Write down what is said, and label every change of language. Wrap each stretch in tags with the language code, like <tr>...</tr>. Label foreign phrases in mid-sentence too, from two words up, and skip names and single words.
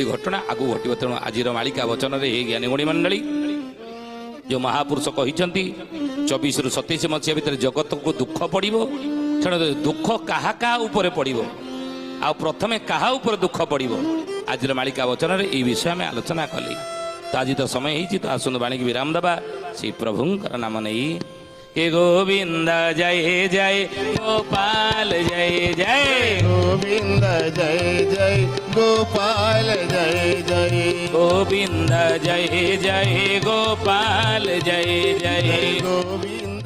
<or>ଘଟଣା ଆଗକୁ ଘଟିବ ତେଣୁ ଆଜିର ମାଳିକା ବଚନରେ ଏ ଜ୍ଞାନୀଗୁଣୀ ମଣ୍ଡଳୀ ଯେଉଁ ମହାପୁରୁଷ କହିଛନ୍ତି 24ରୁ 27 ମସିହା ଭିତରେ ଜଗତକୁ ଦୁଃଖ ପଡ଼ିବ ତେଣୁ ଦୁଃଖ କାହା କାହା ଉପରେ ପଡ଼ିବ ଆଉ ପ୍ରଥମେ କାହା ଉପରେ ଦୁଃଖ ପଡ଼ିବ ଆଜିର ମାଳିକା ବଚନରେ ଏଇ ବିଷୟ ଆମେ ଆଲୋଚନା କଲେ ତ ଆଜି ତ ସମୟ ହେଇଛି ତ ଆସନ୍ତୁ ବାଣୀକି ବିରାମ ଦେବା ଶ୍ରୀ ପ୍ରଭୁଙ୍କର ନାମ ନେଇ</or> <hi>हे गोविंद जय जय गोपाल जय जय गोविंद जय जय गोपाल जय जय गोविंद जय जय गोपाल जय जय गोविंद</hi>